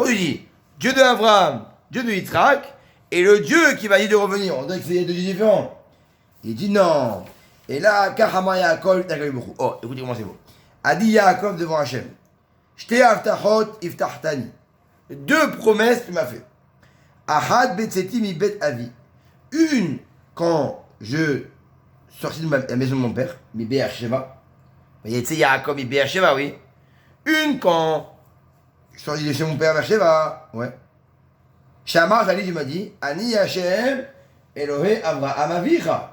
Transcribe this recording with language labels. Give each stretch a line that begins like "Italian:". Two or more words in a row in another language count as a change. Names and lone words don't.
French: Quand tu dis Dieu d'Abraham, Dieu de Yitzhak, et le Dieu qui m'a dit de revenir, on dirait que c'est deux dieux différents. Il dit non. Et là, Kahama Yaakov, oh, écoutez comment c'est beau. A dit Yaakov devant Hachem.
Hebrew: שתי הבטחות הבטחתני.
French: Deux promesses tu m'as fait.
Hebrew: אחד בצאתי מבית אבי.
French: Une, quand je sortis de la maison de mon père, mi Be'er-Sheva. Tu sais, Yaakov, mi Be'er-Sheva, oui. Une, quand je sortis de chez mon père vers Sheva. Ouais. Shamar, tu m'as dit,
Hebrew: אני השם, אלוהי אברהם אביך.